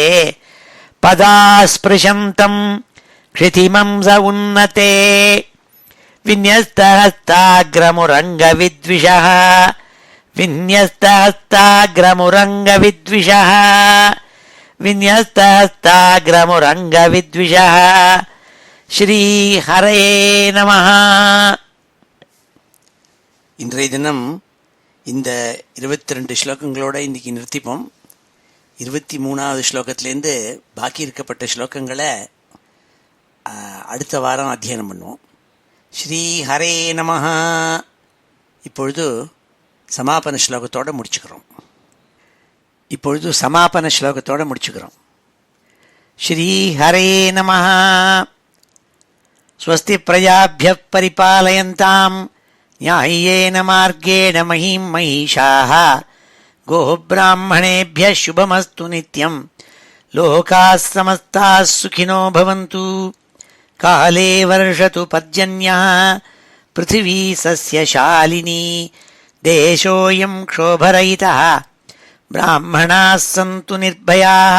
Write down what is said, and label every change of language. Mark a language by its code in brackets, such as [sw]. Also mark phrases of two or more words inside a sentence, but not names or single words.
[sa] पदास्पृशन्तं क्षितिमंस उन्नते विन्यस्तहस्ताग्रमुरङ्गविद्विषः विन्यस्तहस्ताग्रमुरङ्गविद्विषः विन्यस्तहस्ताग्रमुरङ्गविद्विषः श्रीहरये नमः. [ta] இன்றைய தினம் இந்த 22 ஸ்லோகங்களோடு இன்றைக்கி நிறுத்திப்போம். 23வது ஸ்லோகத்திலேருந்து பாக்கி இருக்கப்பட்ட ஸ்லோகங்களை அடுத்த வாரம் அத்தியனம் பண்ணுவோம். [sa] श्री हरे नमः. [ta] இப்பொழுது சமாபன ஸ்லோகத்தோடு முடிச்சுக்கிறோம். [sa] श्री हरे नमः। स्वस्ति प्रजाभ्यः परिपालयन्तां न्यायेन मार्गेण महीं महीशाः கோப்ராஹ்மணேभ्यः शुभमस्तु नित्यं लोकाः समस्ताः सुखिनो भवन्तु. काले वर्षतु पर्जन्यः पृथिवी सस्यशालिनी देशोऽयं क्षोभरहितः ब्राह्मणाः सन्तु निर्भयाः.